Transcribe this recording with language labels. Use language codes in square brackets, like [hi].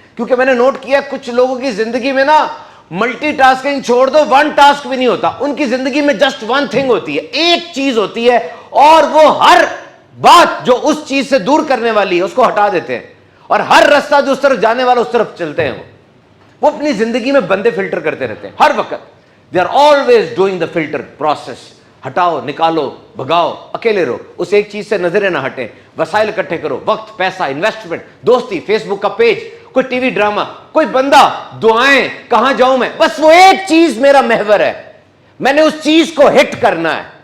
[ur] کیونکہ میں نے نوٹ کیا کچھ لوگوں کی زندگی میں نا ملٹی ٹاسکنگ چھوڑ دو, 1 ٹاسک بھی نہیں ہوتا ان کی زندگی میں. [en] just 1 thing [ur] ہوتی ہے, ایک چیز ہوتی ہے, اور وہ ہر بات جو اس چیز سے دور کرنے والی ہے اس کو ہٹا دیتے ہیں, اور ہر راستہ جو اس طرف جانے والا اس طرف چلتے ہیں. وہ اپنی زندگی میں بندے فلٹر کرتے رہتے ہیں ہر وقت. [en] They are always doing the filter process. [ur] ہٹاؤ, نکالو, بھگاؤ, اکیلے رہو, اس ایک چیز سے نظریں نہ ہٹیں. وسائل اکٹھے کرو, وقت, پیسہ, انویسٹمنٹ, دوستی, فیس بک کا پیج, کوئی ٹی وی ڈرامہ, کوئی بندہ, دعائیں, کہاں جاؤں میں, بس وہ ایک چیز میرا محور ہے, میں نے اس چیز کو ہٹ کرنا ہے.